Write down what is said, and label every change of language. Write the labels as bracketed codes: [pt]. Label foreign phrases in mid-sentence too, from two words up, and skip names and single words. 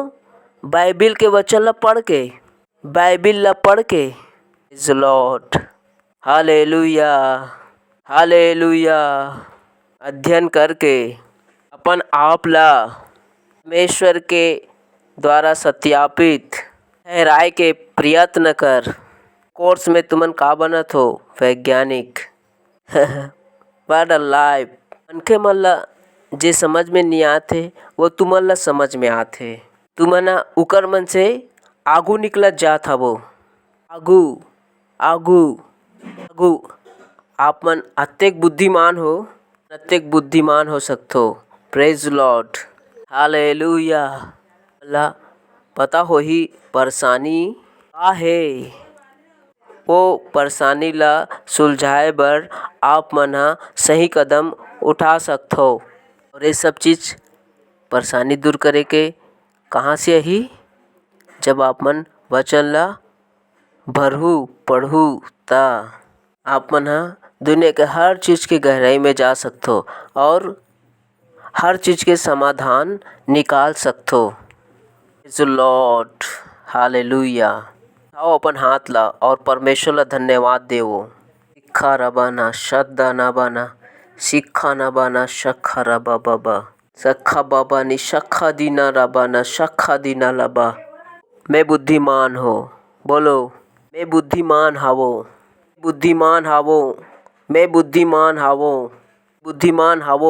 [hne] बाइबिल के वचन ला पढ़ के, [en] Praise Lord, [hne] हालेलुया। अध्ययन करके अपन आप ला परमेश्वर के द्वारा सत्यापित ठहराए के प्रयत्न कर। कोर्स में तुमन का बनत हो? वैज्ञानिक। [en] What a life. [hne] मनखे मन ला जे समझ में नहीं आथे वो तुमन ला समझ में आथे। तुमन उकर मन से आगू निकलत जात हवो, आगू। आप मन अत्येक बुद्धिमान हो सकथो। [en] Praise Lord, Hallelujah. [hne] ला पता हो ही परेशानी का है, वो परेशानी ला सुलझाए बर आप मन सही कदम उठा सकथो। और ये सब चीज़ परेशानी दूर करे के कहाँ से ही? जब आप मन वचन ला पढ़ू ता आप मन दुनिया के हर चीज़ के गहराई में जा सकथो और हर चीज़ के समाधान निकाल सकथो। [en] Praise the Lord, Hallelujah. [hne] आओ अपन हाथ ला और परमेश्वर ला धन्यवाद देवो। सिक्खा रबाना शद्दा ना बाना, सिक्खा ना बाना शक्खा रबा बाबा, सखा बाबा नि शक्खा दीना रबाना शक्खा दीना लबा। मैं बुद्धिमान हो, बोलो मैं बुद्धिमान हावो।